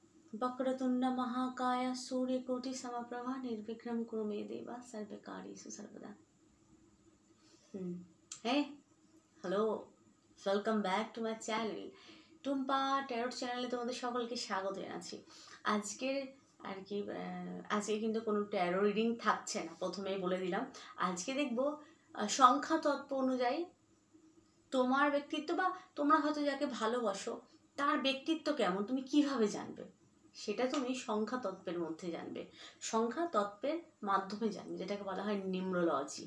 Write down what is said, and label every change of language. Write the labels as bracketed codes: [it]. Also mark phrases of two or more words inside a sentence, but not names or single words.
[sa] वक्रतुंड महाकाय सूर्यकोटि समप्रभा निर्विघ्नं कुरु मे देव सर्वकार्येषु सर्वदा। [en] Hey, hello, welcome back to my channel. [bn] টুম্পা ট্যারোট চ্যানেলে তোমাদের সকলকে স্বাগত জানাচ্ছি। আজকের আজকে কিন্তু কোনো [en] tarot reading [bn] থাকছে না, প্রথমেই বলে দিলাম। আজকে দেখব সংখ্যা তত্ত্ব অনুযায়ী তোমার ব্যক্তিত্ব বা তোমরা হয়তো যাকে ভালোবাসো তার ব্যক্তিত্ব কেমন তুমি কিভাবে জানবে, সেটা তুমি সংখ্যা তত্ত্বের মধ্যে জানবে, সংখ্যা তত্ত্বের মাধ্যমে জানবে, যেটাকে বলা হয় নিউমেরোলজি।